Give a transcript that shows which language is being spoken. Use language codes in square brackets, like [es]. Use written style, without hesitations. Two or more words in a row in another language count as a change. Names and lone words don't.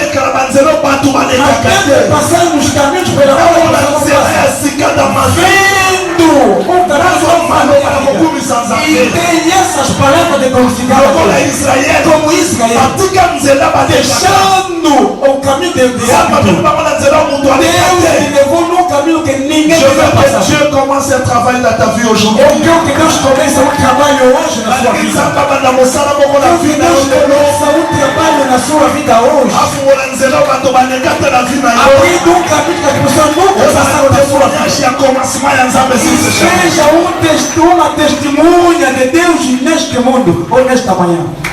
[pt] Até passar nos caminhos pela vendo o caminho e tem essas palavras de glorificar como Israel, deixando o caminho de Deus. Deus levou num caminho que ninguém devia passar. [fr] Dieu commence à travailler dans ta vie aujourd'hui. [pt] Eu quero que Deus comece um trabalho hoje na sua vida. Um trabalho na sua vida hoje. Abrindo um caminho que as pessoas nunca passaram na sua vida. Seja uma testemunha de Deus neste mundo ou nesta manhã.